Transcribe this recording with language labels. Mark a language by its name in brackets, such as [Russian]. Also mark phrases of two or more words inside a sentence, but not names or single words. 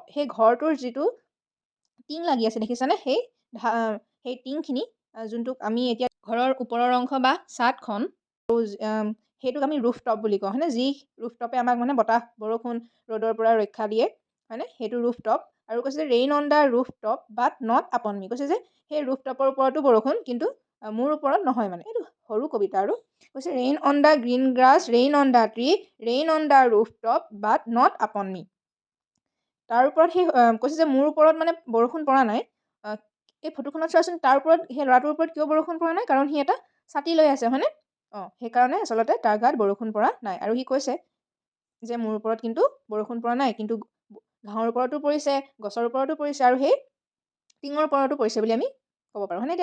[Assamese] সেই ঘৰটোৰ যিটো টিং লাগি আছে, দেখিছানে? সেই টিংখিনি, যোনটোক আমি এতিয়া ঘৰৰ ওপৰৰ অংশ বা ছাদখন, সেইটোক আমি ৰুফ টপ বুলি কওঁ, হয়নে? যি ৰুফ টপে আমাক মানে বতাহ, বৰষুণ, ৰ'দৰ পৰা ৰক্ষা দিয়ে, হয়নে? সেইটো ৰুফ টপ। আৰু কৈছে যে [English] rain on the roof top but not upon me. [Assamese] কৈছে যে সেই ৰুফ টপৰ ওপৰতো বৰষুণ, কিন্তু মোৰ ওপৰত নহয়। মানে এইটো সৰু কবিতা আৰু কৈছে [English] rain on the green grass, rain on the tree, rain on the roof top but not upon me. [Assamese] তাৰ ওপৰত সেই কৈছে যে মোৰ ওপৰত মানে বৰষুণ পৰা নাই। এই ফটোখনত চোৱাচোন, তাৰ ওপৰত, সেই ল'ৰাটোৰ ওপৰত কিয় বৰষুণ পৰা নাই? কাৰণ সি এটা ছাতি লৈ আছে, হয়নে? সেইকাৰণে আচলতে তাৰ গাত বৰষুণ পৰা নাই। আৰু সি কৈছে যে মোৰ ওপৰত কিন্তু বৰষুণ পৰা নাই, কিন্তু ঘাঁহৰ ওপৰতো পৰিছে, গছৰ ওপৰতো পৰিছে, আৰু সেই টিঙৰ ওপৰতো পৰিছে বুলি আমি ক'ব পাৰোঁ, হয়নে?